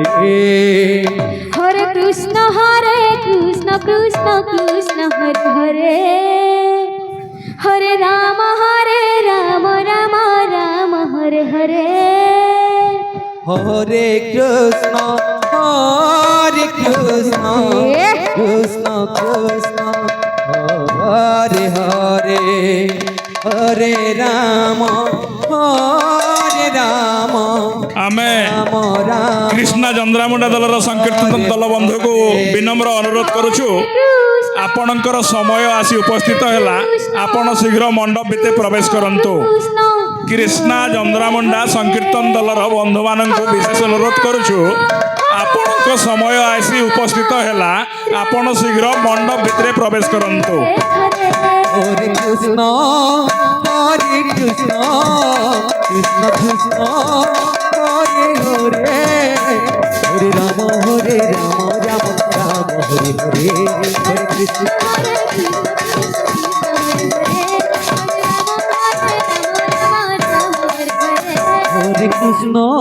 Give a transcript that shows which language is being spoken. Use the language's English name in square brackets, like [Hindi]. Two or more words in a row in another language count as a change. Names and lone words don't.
[Sanskrit] হরে কৃষ্ণ কৃষ্ণ কৃষ্ণ হরে হরে হরে রাম রাম রাম হরে হরে হরে কৃষ্ণ কৃষ্ণ কৃষ্ণ হরে হরে হরে রাম [Odia] ଆମେ କୃଷ୍ଣା ଚନ୍ଦ୍ରାମୁଣ୍ଡା ଦଳର ସଂକୀର୍ତ୍ତନ ଦଳ ବନ୍ଧୁକୁ ବିନମ୍ର ଅନୁରୋଧ କରୁଛୁ ଆପଣଙ୍କର ସମୟ ଆସି ଉପସ୍ଥିତ ହେଲା ଆପଣ ଶୀଘ୍ର ମଣ୍ଡପ ଭିତରେ ପ୍ରବେଶ କରନ୍ତୁ କୃଷ୍ଣା ଚନ୍ଦ୍ରାମୁଣ୍ଡା ସଂକୀର୍ତ୍ତନ ଦଳର ବନ୍ଧୁମାନଙ୍କୁ ବିଶେଷ ଅନୁରୋଧ କରୁଛୁ ଆପଣଙ୍କ ସମୟ ଆସି ଉପସ୍ଥିତ ହେଲା ଆପଣ ଶୀଘ୍ର ମଣ୍ଡପ ଭିତରେ ପ୍ରବେଶ କରନ୍ତୁ [Sanskrit] হরে কৃষ্ণ কৃষ্ণ কৃষ্ণ হরে হরে হরে রাম রাম হরে হরে হরে কৃষ্ণ হরে কৃষ্ণ